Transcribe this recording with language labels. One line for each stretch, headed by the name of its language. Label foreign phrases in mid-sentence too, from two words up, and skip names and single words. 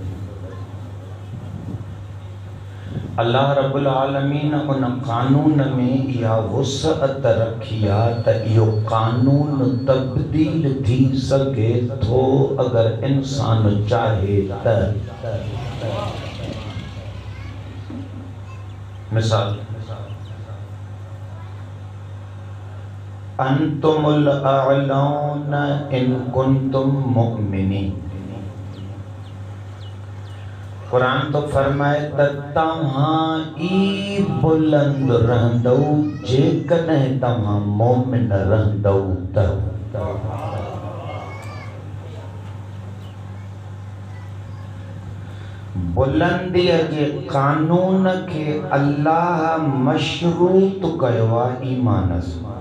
Sindhi: अल्लाह रब्बुल आलमीन उन क़ानून में इहा वुसअत रखी आहे त इहो क़ानून तब्दील थी सघे थो अगर इंसान चाहे त।
Arabic: मिसाल أنتم الأعلون إن كنتم مؤمنين.
Sindhi: कुरान तो फरमाए त तव्हां ई बुलंद रहंदो जेकॾहिं तव्हां मोमिन रहंदो त। बुलंदीअ जे क़ानून खे अल्लाह मशरूत कयो आहे ईमान सां।